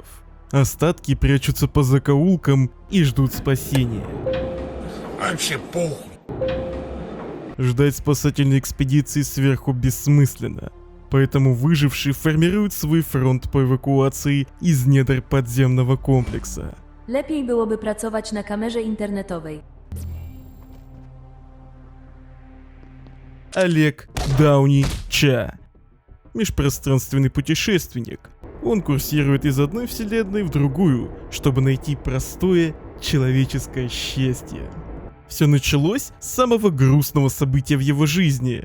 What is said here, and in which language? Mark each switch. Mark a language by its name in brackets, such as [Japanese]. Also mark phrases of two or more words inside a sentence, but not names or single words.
[Russian] Остатки прячутся по закоулкам и ждут спасения. Вообще похуй. Ждать спасательной экспедиции сверху бессмысленно, поэтому выжившие формируют свой фронт по эвакуации из недр подземного комплекса. [Polish] Lepiej byłoby pracować na kamerze internetowej. [Russian] Олег Дауни Ча. Межпространственный путешественник. Он курсирует из одной вселенной в другую, чтобы найти простое человеческое счастье. Все началось с самого грустного события в его жизни.